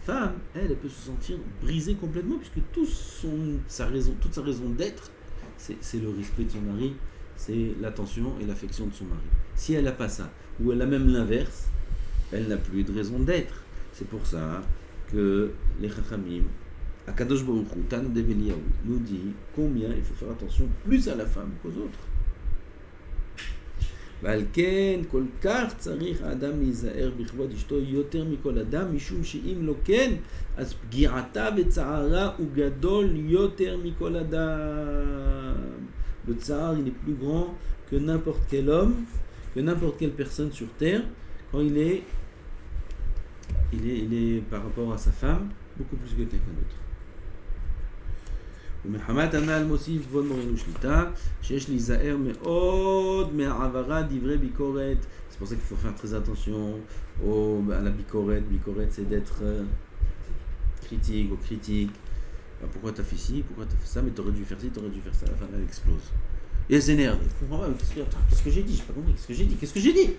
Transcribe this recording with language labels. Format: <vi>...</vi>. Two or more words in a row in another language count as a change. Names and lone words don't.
<fr>femme, elle peut se sentir brisée complètement, puisque toute sa raison d'être, c'est le respect de son mari, c'est l'attention et l'affection de son mari. Si elle n'a pas ça, ou elle a même l'inverse, elle n'a plus de raison d'être. C'est pour ça que les Chachamim,</fr> <he>הקדוש ברוך הוא,</he> <fr>Tana Develiyahu, nous dit combien il faut faire attention plus à la femme qu'aux autres.</fr> <he>ועל כן כל כך צריך האדם להיזהר בכבוד אשתו יותר מכל אדם, משום שאם לא כן, אז פגיעתה וצערה הוא גדול יותר מכל אדם.</he> <fr>Le tsar, il est plus grand que n'importe quel homme, que n'importe quelle personne sur terre, quand il est par rapport à sa femme, beaucoup plus que quelqu'un d'autre.</fr> <he>ומחמת הנ"ל מוסיף כבוד מורנו שליטה שיש להיזהר מאוד מהעברת דברי ביקורת.</he> <fr>C'est pour ça qu'il faut faire très attention à la bikoret. Bikoret, c'est d'être critique ou critique. Pourquoi t'as fait ci, pourquoi t'as fait ça, mais t'aurais dû faire ci, t'aurais dû faire ça. La femme, elle explose. Et elle s'énerve. Elle comprend pas. Qu'est-ce que j'ai dit? J'ai pas compris. Qu'est-ce que j'ai dit?</fr>